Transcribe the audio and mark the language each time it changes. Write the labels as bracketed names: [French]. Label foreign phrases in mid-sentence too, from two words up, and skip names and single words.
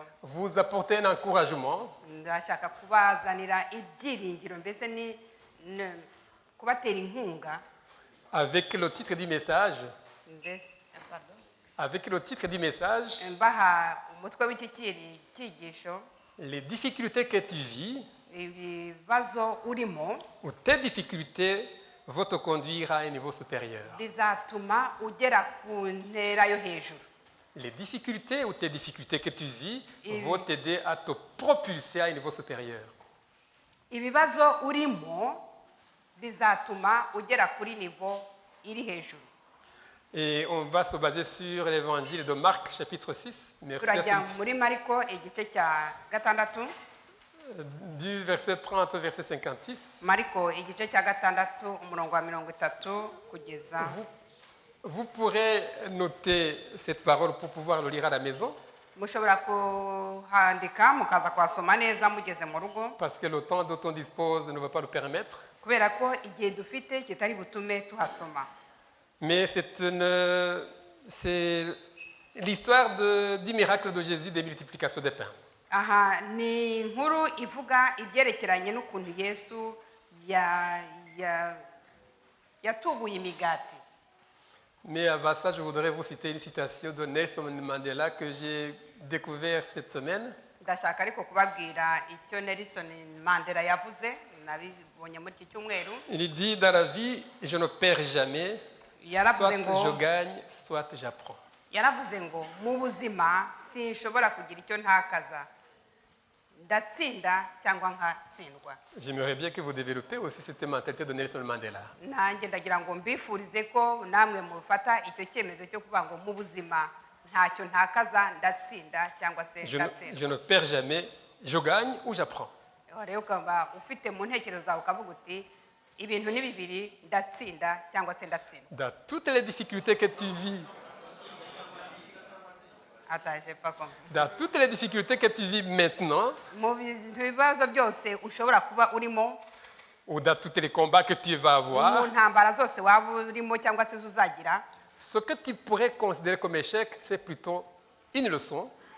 [French] vous apporter un encouragement [Kinyarwanda] ndashaka kubazanira ibyiringiro, mbese ni kubatera inkunga. [French] avec le titre du message. Avec le titre du message, [Kinyarwanda] Mbaha umutwe w'iki cyigisho, [French] les difficultés que tu vis [Kinyarwanda] ibibazo urimo [French] ou tes difficultés vont te conduire à un niveau supérieur. [Kinyarwanda] bizatuma ugera ku ntera yo hejuru. [French] Les difficultés ou tes difficultés que tu vis vont t'aider à te propulser à un niveau supérieur. [Kinyarwanda] Ibibazo urimo bizatuma ugera kuri niveau iri hejuru. [French] Et on va se baser sur l'évangile de Marc, chapitre 6, [Kinyarwanda] Turajya muri Mariko igice cya 6, [French] du verset 30 au verset 56. [Kinyarwanda] Mariko igice cya 6 umurongo wa 30 kugeza. [French] Vous pourrez noter cette parole pour pouvoir le lire à la maison. [Kinyarwanda] mushobora kuhandika mukaza kuhasoma neza mugeze mu rugo [French] parce que le temps dont on dispose ne va pas le permettre. [Kinyarwanda] kubera ko igihe dufite kitari butume tuhasoma. [French] Mais c'est l'histoire du miracle de Jésus des multiplications des pains. [Kinyarwanda] Aha ni inkuru ivuga ibyerekeranye n'ukuntu Yesu yatubuye imigati. [French] Mais avant ça, je voudrais vous citer une citation de Nelson Mandela que j'ai découvert cette semaine. [Kinyarwanda] Ndashaka ariko kubabwira icyo Nelson Mandela yavuze nabibonye muri iki cyumweru. [French] Il dit dans la vie, je ne perds jamais, soit je gagne, soit j'apprends. [Kinyarwanda] Yaravuze ngo mu buzima sinshobora kugira icyo ntakaza, ndatsinda cyangwa nkatsindwa. [French] J'aimerais bien que vous développez aussi cette mentalité de Nelson Mandela. [Kinyarwanda] Nanjye ndagira ngo mbifurize ko namwe mufata icyo cyemezo cyo kuvuga ngo mu buzima ntacyo ntakaza, ndatsinda cyangwa se ndatsindwa. [French] Je ne perds jamais, je gagne ou j'apprends. [Kinyarwanda] Rero ukaba ufite mu ntekerezo zawe ukavuga uti ibintu ni bibiri, ndatsinda cyangwa se ndatsindwa. [French] Dans toutes les difficultés que tu vis, dans toutes les difficultés que tu vis maintenant, ou dans tous les combats que tu vas avoir, ce que tu pourrais considérer comme échec, c'est plutôt une leçon.